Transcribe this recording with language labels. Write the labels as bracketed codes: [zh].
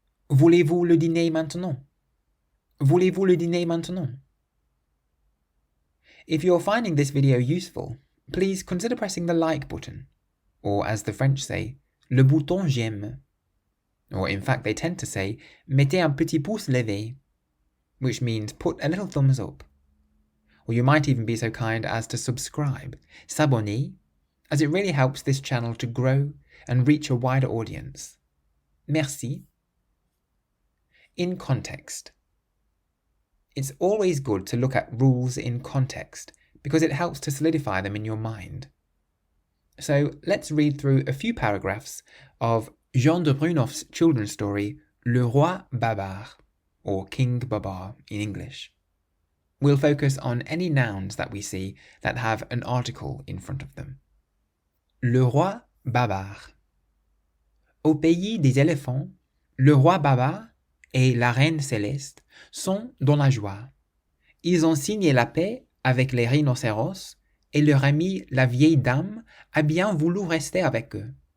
[fr] Voulez-vous le dîner maintenant? Voulez-vous le dîner maintenant? [en] If you're finding this video useful, please consider pressing the like button, or as the French say, [fr] le bouton j'aime. [en] Or in fact, they tend to say, [fr] mettez un petit pouce levé, [en] which means put a little thumbs up. Or you might even be so kind as to subscribe, s'abonner, as it really helps this channel to grow and reach a wider audience. Merci. In context. It's always good to look at rules in context because it helps to solidify them in your mind. So let's read through a few paragraphs of Jean de Brunoff's children's story, Le Roi Bavard, or King Babar in English. We'll focus on any nouns that we see that have an article in front of them. [fr] Le Roi Bavard. Au pays des éléphants, le roi Baba et la reine céleste sont dans la joie. Ils ont signé la paix avec les rhinocéros et leur amie la vieille dame a bien voulu rester avec eux.